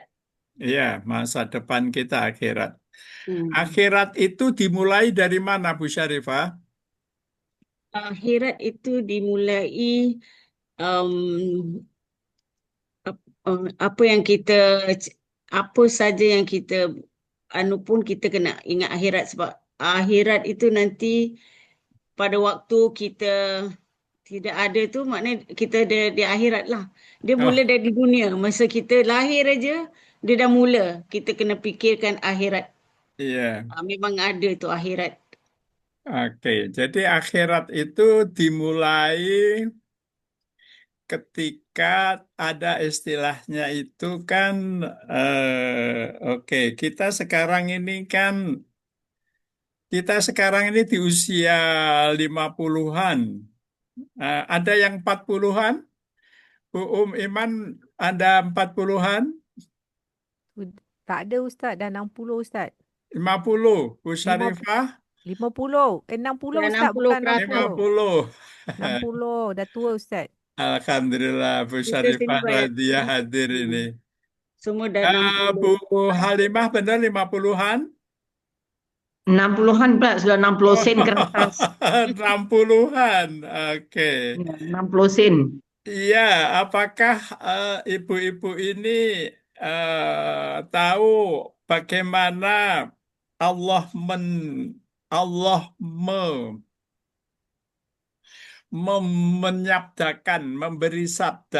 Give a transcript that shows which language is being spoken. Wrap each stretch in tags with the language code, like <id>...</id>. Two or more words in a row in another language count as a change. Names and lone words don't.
<id>Iya, masa depan kita akhirat. Hmm. Akhirat itu dimulai dari mana, Bu Syarifah?</id> <ms>Akhirat itu dimulai um, apa yang kita apa saja yang kita anu pun kita kena ingat akhirat sebab akhirat itu nanti pada waktu kita tidak ada tu maknanya kita ada di akhirat lah. Dia mula Oh, dari dunia. Masa kita lahir aja dia dah mula. Kita kena fikirkan akhirat. iya. Memang ada tu akhirat.</ms> <id>Oke, jadi akhirat itu dimulai ketika Maka ada istilahnya itu kan, oke, kita sekarang ini di usia 50-an. Ada yang 40-an, Bu Iman ada 40-an,</id> <ms>Tak ada Ustaz, dah 60 Ustaz. 50, Bu Lima, Syarifah 50, 60 Dah Ustaz, 60 bukan ke atas. 60. 50. 60, dah tua Ustaz. Alhamdulillah Bu Kita sini Syarifah banyak. Radiah hadir ini. Semua dah 60.</ms> <id>Bu Halimah benar 50-an?</id> <ms>60-an Pak, sudah 60 Oh, sen ke atas. 60-an. Oke. Ya, 60 sen.</ms> <id>Iya, apakah ibu-ibu ini tahu bagaimana Allah men Allah menyabdakan, memberi sabda.</id>